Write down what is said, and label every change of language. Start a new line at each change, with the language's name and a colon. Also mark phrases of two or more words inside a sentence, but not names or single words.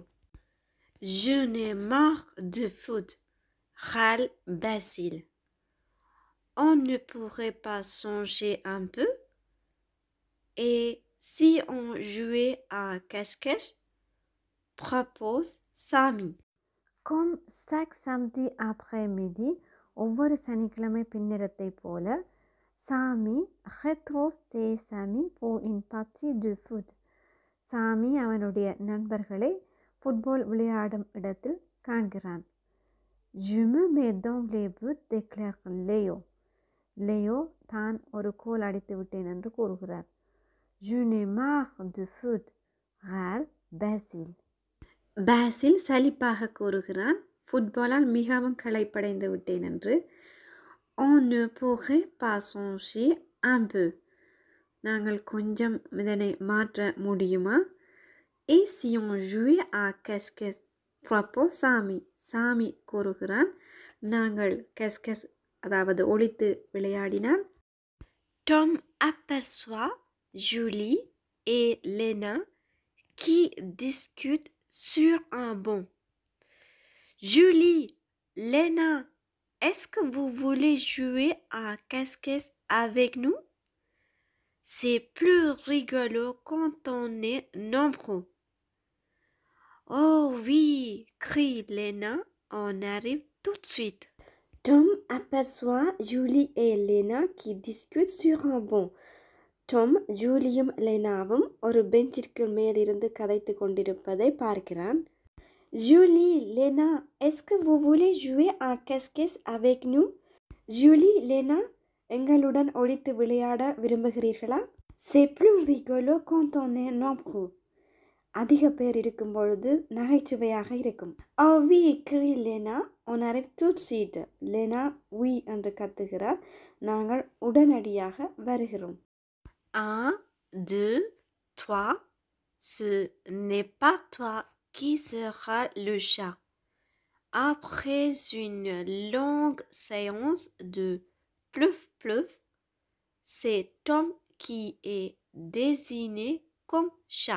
French: Je n'ai marre de foot, râle Basile. On ne pourrait pas changer un peu? Et si on jouait à cache-cache? Propose Sami. Comme chaque samedi après-midi,
Tamil: ஒவ்வொரு சனிக்கிழமை பின்னரத்தை போல சாமி
French: retrouve ses amis pour une partie de foot.
Tamil: சாமி அவனுடைய நண்பர்களை ஃபுட்பால் விளையாடும் இடத்தில் காண்கிறான்.
French: Je me mets dans les buts, déclare Léo.
Tamil: லேயோ தான் ஒரு கோல் அடித்து விட்டேன் என்று கூறுகிறார்.
French: Je n'ai marre de foot, râle Basile.
Tamil: பாசில் சலிப்பாக கூறுகிறான், ஃபுட்பாலால் மிகவும் களைப்படைந்து விட்டேன் என்று.
French: On ne pourrait pas changer un peu.
Tamil: நாங்கள் கொஞ்சம் இதனை மாற்ற முடியுமா?
French: Et si on jouait à cache-cache? Propose Sami.
Tamil: சாமி கூறுகிறான், நாங்கள் cache-cache அதாவது ஒளித்து விளையாடினால்.
French: Tom aperçoit Julie et Lena qui discutent sur un banc. Julie, Lena, est-ce que vous voulez jouer à cache-cache avec nous? C'est plus rigolo quand on est nombreux. Oh oui, crie Lena, on arrive tout de suite. Tom aperçoit Julie et Lena qui discutent sur un banc.
Tamil: Tom, ஜூலியும் லெனாவும் ஒரு பெஞ்சிற்கு மேலிருந்து கதைத்து கொண்டிருப்பதை பார்க்கிறான்.
French: Julie, Lena, est-ce que vous voulez jouer à cache-cache avec nous? Julie,
Tamil: Lena, எங்களுடன் ஒளித்து விளையாட விரும்புகிறீர்களா?
French: C'est plus rigolo quand on est nombreux.
Tamil: அதிக பேர் இருக்கும் பொழுது நகைச்சுவையாக இருக்கும்.
French: Oh oui, crie Lena, on arrive tout de suite.
Tamil: Lena, oui என்று கத்துகிறார், நாங்கள் உடனடியாக வருகிறோம்.
French: 1, 2, 3, ce n'est pas toi qui sera le chat. Après une longue séance de plouf-plouf, c'est Tom qui est désigné comme chat.